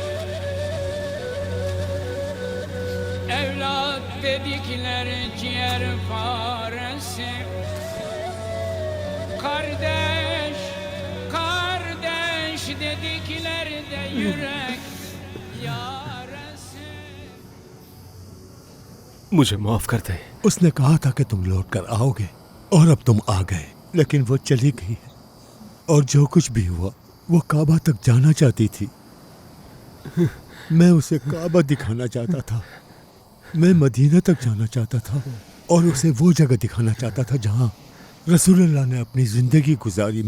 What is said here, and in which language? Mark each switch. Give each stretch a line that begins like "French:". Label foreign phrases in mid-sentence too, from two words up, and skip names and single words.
Turkish: Evlat dedikleri ciğer faresi, kardeş Sevdiklerde yürek yarası.
Hindi: मुझे माफ कर दे। उसने कहा था कि तुम लौट कर आओगे और अब तुम आ गए, लेकिन वो चली गई है। और जो कुछ भी हुआ वो काबा तक जाना चाहती थी। मैं उसे काबा दिखाना चाहता था, मैं मदीना तक जाना चाहता था और उसे वो जगह दिखाना चाहता था जहाँ रसूलुल्लाह ने अपनी जिंदगी गुजारी।